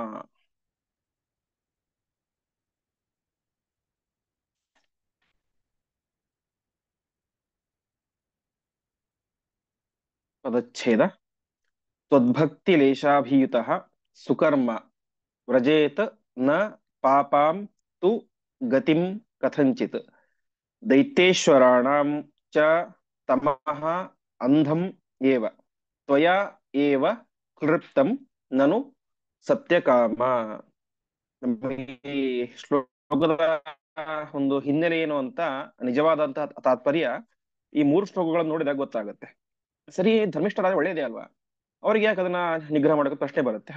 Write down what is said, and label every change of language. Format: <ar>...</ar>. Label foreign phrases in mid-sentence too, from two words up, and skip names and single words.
<kn>ಪದಚ್ಛೇದ.</kn> <sa>ತ್ವದ್ಭಕ್ತಿ ಲೇಶಾಭಿಯುತಃ ಸುಕರ್ಮ ವ್ರಜೇತ್ ನ ಪಾಪಾಂ ತು ಗತಿಂ ಕಥಂಚಿತ್. ದೈತ್ಯೇಶ್ವರಾಣಾಂ ಚ ತಮಃ ಅಂಧಂ ಏವ ತ್ವಯಾ ಏವ ಕ್ಲೃಪ್ತಂ ನನು ಸತ್ಯಕಾಮ.</sa> <kn>ನಮಗೆ ಈ ಶ್ಲೋಕದ ಒಂದು ಹಿನ್ನೆಲೆ ಏನು ಅಂತ ನಿಜವಾದಂತಹ ತಾತ್ಪರ್ಯ ಈ ಮೂರು ಶ್ಲೋಕಗಳನ್ನು ನೋಡಿದಾಗ ಗೊತ್ತಾಗುತ್ತೆ. ಸರಿ, ಧರ್ಮಿಷ್ಠರಾದ ಒಳ್ಳೇದೇ ಅಲ್ವಾ, ಅವ್ರಿಗೆ ಯಾಕೆ ಅದನ್ನ ನಿಗ್ರಹ ಮಾಡೋಕೆ ಪ್ರಶ್ನೆ ಬರುತ್ತೆ.</kn>